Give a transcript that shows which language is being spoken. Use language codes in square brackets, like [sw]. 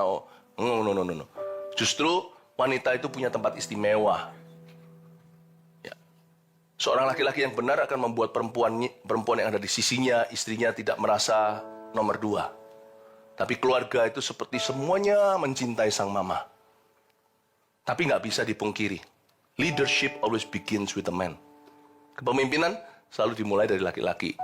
[id] Oh, no. Justru wanita itu punya tempat istimewa. Ya. Seorang laki-laki yang benar akan membuat perempuan yang ada di sisinya, istrinya tidak merasa nomor 2. Tapi keluarga itu seperti semuanya mencintai sang mama. Tapi nggak bisa dipungkiri. [en] Leadership always begins with a man. [id] Kepemimpinan selalu dimulai dari laki-laki.